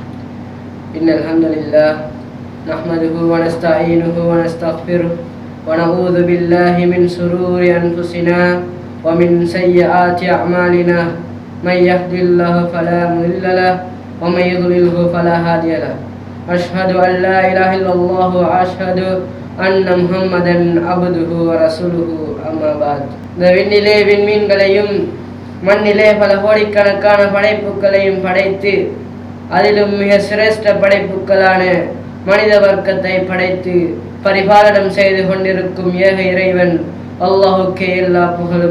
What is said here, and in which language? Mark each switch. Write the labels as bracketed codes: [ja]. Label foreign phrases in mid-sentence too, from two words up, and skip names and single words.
[ar] إن الحمد لله نحمده ونستعينه ونستغفره ونعوذ بالله من شرور أنفسنا ومن سيئات أعمالنا من يهد الله فلا مضل له ومن يضلله فلا هادي له. أشهد أن لا إله إلا الله وأشهد أن محمدا عبده ورسوله. أما بعد. [ta] இந்த விண்ணிலே விண்மீன்களையும் மண்ணிலே பல கோடிக்கணக்கான படைப்புகளையும் படைத்து அதிலும் மிக சிரேஷ்ட படைப்புகளான மனித வர்க்கத்தை படைத்து பரிபாலனம் செய்து கொண்டிருக்கும் ஏக இறைவன் அல்லாஹுக்கே எல்லா புகழும்.